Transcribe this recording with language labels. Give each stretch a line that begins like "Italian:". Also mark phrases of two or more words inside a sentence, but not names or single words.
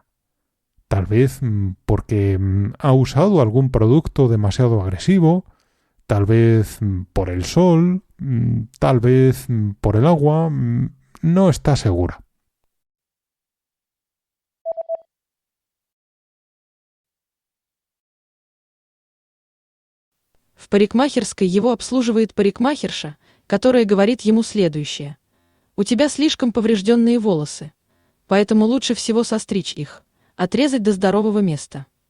Spanish: Tal vez porque ha usado algún producto demasiado agresivo, tal vez por el sol, tal vez por el agua, no está segura.
Russian: В парикмахерской его обслуживает парикмахерша, которая говорит ему следующее. У тебя слишком поврежденные волосы, поэтому лучше всего состричь их, отрезать до здорового места.